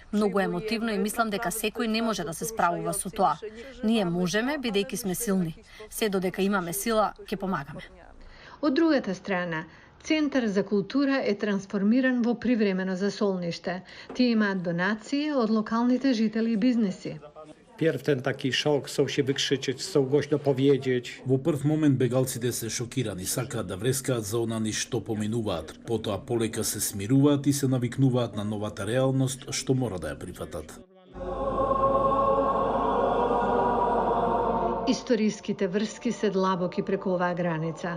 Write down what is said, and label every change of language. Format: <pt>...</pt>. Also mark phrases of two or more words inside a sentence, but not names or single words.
<mk>Многу емотивно и мислам дека секој не може да се справува со тоа. Ние можеме бидејќи сме силни. Се додека имаме сила, ќе помагаме. Од другата страна, Центар за култура е трансформиран во привремено засолниште. Тие имаат донации од локалните жители и бизнеси.</mk> <pl>Pierw ten taki szok, chcą się wykrzyczeć, chcą głośno powiedzieć.</pl> <mk>Во прв момент бегалците се шокирани, сакаат да врескаат за онани што поминуваат, потоа полека се смируваат и се навикнуваат на новата реалност што мора да ја прифатат. Историските врски се длабоки преку оваа граница.</mk>